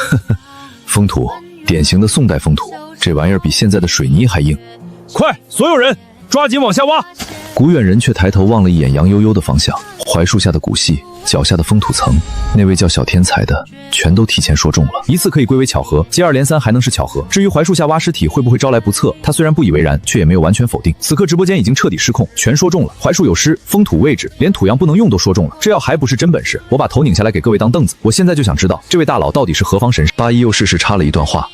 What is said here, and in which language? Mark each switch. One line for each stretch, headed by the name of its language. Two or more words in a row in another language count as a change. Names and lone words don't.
Chinese: 風土，典型的宋代風土，這玩意兒比現在的水泥還硬。快，所有人抓緊往下挖！古遠人卻抬頭望了一眼楊悠悠的方向，槐樹下的骨隙，腳下的封土層，那位叫小天才的全都提前說中了。一次可以歸為巧合，接二連三還能是巧合。至於槐樹下挖屍體會不會招來不測，他雖然不以為然，卻也沒有完全否定。此刻直播間已經徹底失控，全說中了。槐樹有屍，封土位置，連土樣不能用都說中了。這要還不是真本事，我把頭擰下來給各位當凳子。我現在就想知道這位大佬到底是何方神聖。八一又適時插了一段話，